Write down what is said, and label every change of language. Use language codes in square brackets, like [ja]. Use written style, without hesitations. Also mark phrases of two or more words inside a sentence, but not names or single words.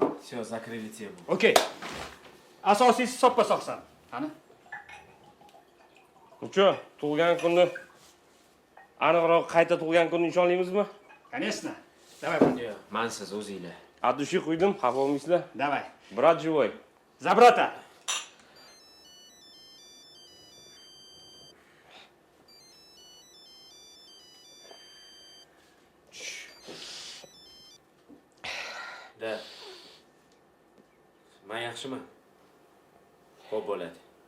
[ru] Всё, закрыли temu. [uz] Okey. Asosiysi soppa sog'san. Qani? Ucho, tug'ilgan kunni aniqroq qayta tug'ilgan kunni nishonlaymizmi? [ru] Конечно. Давай, [uz] Men siz o'zinglar. Adushi qo'ydim, xafa bo'lmaysizlar. [ru] Давай. Brat живой. За брата. Da. [uz] Men yaxshiman. Xo'p bo'ladi.